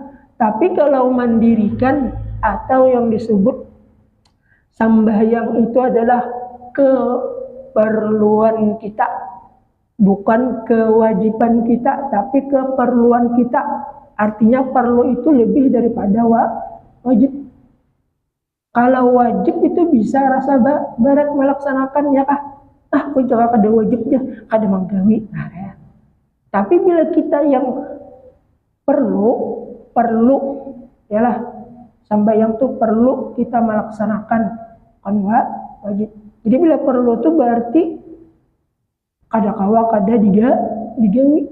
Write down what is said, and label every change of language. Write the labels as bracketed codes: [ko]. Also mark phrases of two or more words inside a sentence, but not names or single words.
[id] Tapi kalau mandirikan atau yang disebut sembahyang itu adalah keperluan kita, bukan kewajiban kita, tapi keperluan kita. Artinya perlu itu lebih daripada wajib. Kalau wajib itu bisa rasa berat melaksanakannya kah? [bjn] Aku juga kada wajibnya, kada menggawi. [id] Nah, ya. Tapi bila kita yang perlu yalah, sembahyang itu perlu kita melaksanakan, kan wajib. [bjn] Jadi bila perlu itu berarti kada digawi.